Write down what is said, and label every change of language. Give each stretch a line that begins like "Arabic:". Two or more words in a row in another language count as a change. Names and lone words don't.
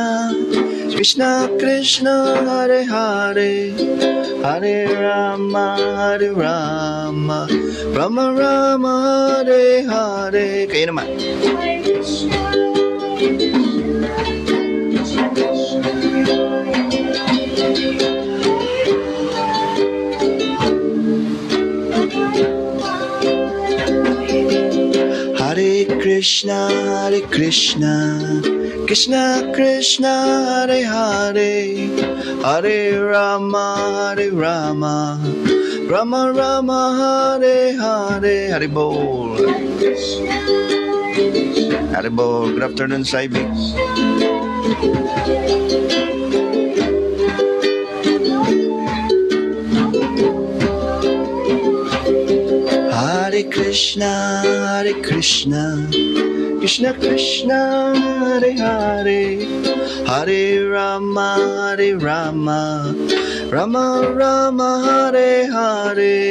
Sanskrit: Krishna, Hare Hare, Hare Rama, Hare Rama, Rama Rama, Hare Hare. Kayo naman. Hare Krishna, Krishna Krishna, Hare Hare, Hare Rama, Rama Rama, Hare Hare. Hare Bol. Hare Bol.
English: Good afternoon, Saibik.
Sanskrit: Hare Krishna, Krishna Krishna, Hare Hare, Hare Rama, Rama Rama, Hare Hare.